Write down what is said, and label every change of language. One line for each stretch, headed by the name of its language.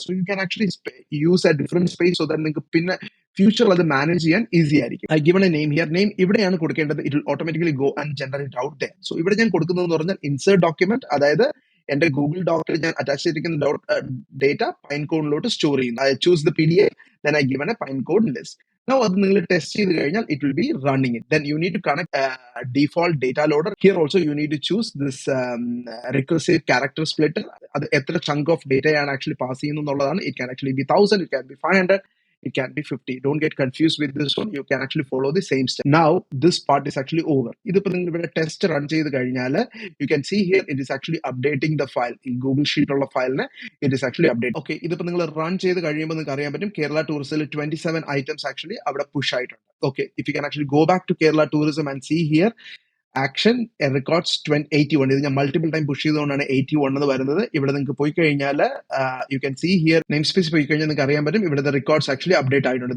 English: so you can actually use a different space so that
Malayalam: നിങ്ങൾക്ക് പിന്നെ ഫ്യൂച്ചറിൽ അത് മാനേജ് ചെയ്യാൻ ഈസി ആയിരിക്കും.
English: I given a name here.
Malayalam: Name ഇവിടെയാണ് കൊടുക്കേണ്ടത്.
English: It will automatically go and generate out there.
Malayalam: So ഇവിടെ ഞാൻ കൊടുക്കുന്നതെന്ന് പറഞ്ഞാൽ ഇൻസേർട്ട് ഡോക്യുമെന്റ്, അതായത് എന്റെ ഗൂഗിൾ ഡോക്കിൽ ഞാൻ അറ്റാച്ച് ചെയ്തിരിക്കുന്ന ഡേറ്റ പൈൻകോണിലോട്ട് സ്റ്റോർ ചെയ്യുന്നു.
English: I choose the PDF, then I given a Pinecone list. Now
Malayalam: അത് നിങ്ങൾ ടെസ്റ്റ് ചെയ്ത് കഴിഞ്ഞാൽ
English: it will be running it. Then you need to connect default data loader. Here also you need to choose this recursive character splitter.
Malayalam: അത് എത്ര chunk of data ആണ് actually pass ചെയ്യുന്നു എന്നുള്ളതാണ്.
English: It can actually be 1000, it can be 500, it can be 50. Don't get confused with this one. You can actually follow the same step. Now this part is actually over.
Malayalam: ഇതിപ്പോൾ നിങ്ങൾ ഇവിടെ test run ചെയ്ത് കഴിഞ്ഞാൽ
English: you can see here it is actually updating the file.
Malayalam: ഈ Google sheet ഉള്ള ഫയലിനെ
English: it is actually updated.
Malayalam: Okay, ഇതിപ്പോൾ നിങ്ങൾ റൺ ചെയ്ത് കഴിയുമ്പോൾ നിങ്ങൾക്ക് അറിയാൻ പറ്റും കേരള ടൂറിസത്തിൽ 27 items actually അവിടെ പുഷ് ആയിട്ടുണ്ട്.
English: Okay, if you can actually go back to Kerala Tourism and see here action records 81.
Malayalam: ഇത് ഞാൻ മൾട്ടിപ്പിൾ ടൈം പുഷ് ചെയ്തുകൊണ്ടാണ് 81 എന്ന് വരുന്നത്. ഇവിടെ നിങ്ങൾക്ക് പോയി കഴിഞ്ഞാൽ
English: you can see here
Malayalam: name space പോയി കഴിഞ്ഞാൽ നിങ്ങൾക്ക് അറിയാൻ പറ്റും ഇവിടുത്തെ റെക്കോർഡ്സ് ആക്ച്വലി അപ്ഡേറ്റ് ആയിട്ടുണ്ട്.